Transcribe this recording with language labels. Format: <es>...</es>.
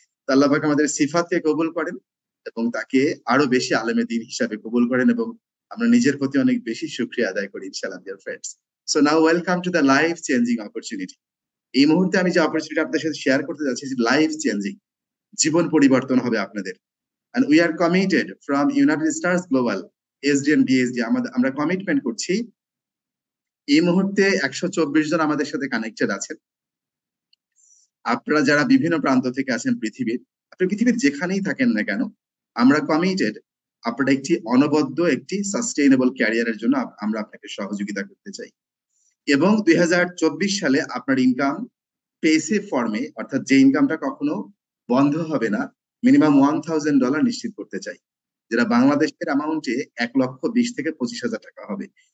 <bn>তো আল্লাহ পাক আমাদের সিফাতকে কবুল করেন এবং তাকে আরো বেশি আলেমে দ্বীন হিসাবে কবুল করেন এবং আমরা নিজের প্রতি অনেক বেশি শুকরিয়া আদায় করি ইনশাআল্লাহ</bn> <en>Dear friends. So now welcome to the life changing opportunity.</en> <bn>এই মুহূর্তে আমি যে অপরচুনিটি আপনাদের সাথে শেয়ার করতে যাচ্ছি লাইফ চেঞ্জিং, জীবন পরিবর্তন হবে আপনাদের।</bn> <en>and we are committed from United Stars Global SDN BSD</en> <bn>আমরা কমিটমেন্ট করছি। এই মুহূর্তে 124 জন আমাদের সাথে কানেক্টেড আছেন। আপনারা যারা বিভিন্ন প্রান্ত থেকে আছেন পৃথিবীর, আপনি পৃথিবীর যেখানেই থাকেন না কেন, আমরা কমিটেড আপনারা একটি অনবদ্য একটি সাস্টেইনেবল ক্যারিয়ারের জন্য আমরা আপনাকে সহযোগিতা করতে চাই এবং 2024 সালে আপনার ইনকাম পেসিভ ফর্মে, অর্থাৎ যে ইনকামটা কখনো বন্ধ হবে না, মিনিমাম $1000 নিশ্চিত করতে চাই, যেটা বাংলাদেশের অ্যামাউন্টে 1,20,000 থেকে 25,000 টাকা হবে।</bn>